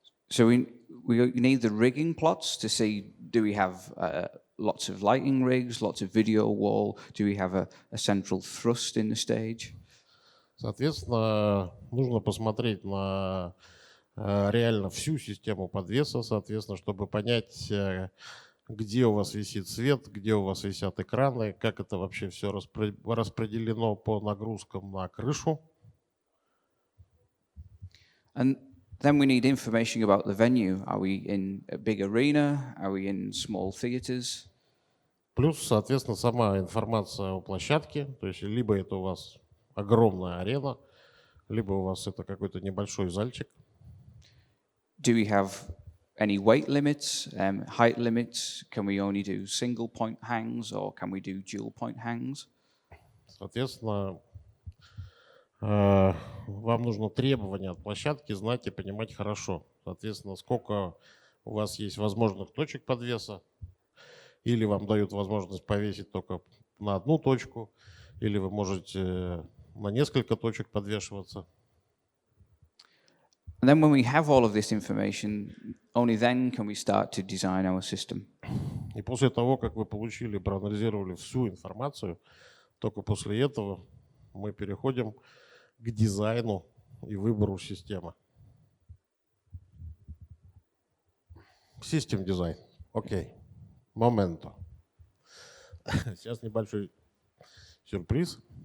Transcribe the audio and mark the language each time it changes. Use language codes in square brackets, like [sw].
[en] So we need the rigging plots to see, do we have lots of lighting rigs, lots of video wall, do we have a central thrust in the stage? [ru] Соответственно, нужно посмотреть на реально всю систему подвеса, соответственно, чтобы понять, где у вас висит свет, где у вас висят экраны, как это вообще все распределено по нагрузкам на крышу. [en] And then we need information about the venue. Are we in a big arena? Are we in small theaters? [ru] Плюс, соответственно, сама информация о площадке, то есть либо это у вас огромная арена, либо у вас это какой-то небольшой зальчик. [en] Do we have any weight limits, height limits? Can we only do single point hangs or can we do dual point hangs? [ru] Соответственно, вам нужно требования от площадки знать и понимать хорошо. Соответственно, сколько у вас есть возможных точек подвеса, или вам дают возможность повесить только на одну точку, или вы можете на несколько точек подвешиваться. [en] And then when we have all of this information, only then can we start to design our system. [ru] И после того, как вы получили, проанализировали всю информацию, только после этого мы переходим к дизайну и выбору системы. Систем дизайн. Окей. Моменто. Сейчас небольшой сюрприз.